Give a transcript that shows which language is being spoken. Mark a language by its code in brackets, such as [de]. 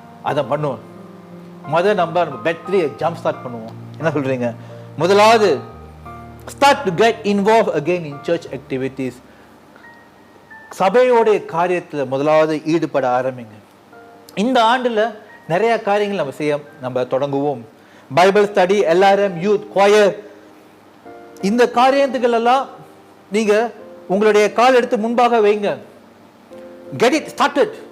[ta] அதை பண்ணுவோம். நம்ம பேட்டரியை ஜம்ப் ஸ்டார்ட் பண்ணுவோம். என்ன சொல்றீங்க? முதலாவது, [en] start to get involved again in church activities. [ta] சபையோட காரியத்தில் முதலாவது ஈடுபட ஆரம்பிங்க. இந்த ஆண்டுல நிறைய காரியங்கள் நம்ம தொடங்குவோம். Bible study, LRM, youth, choir, இந்த காரியத்துகள் எல்லாம் நீங்க உங்களுடைய கால் எடுத்து முன்பாக வைங்க. [en] Get it started.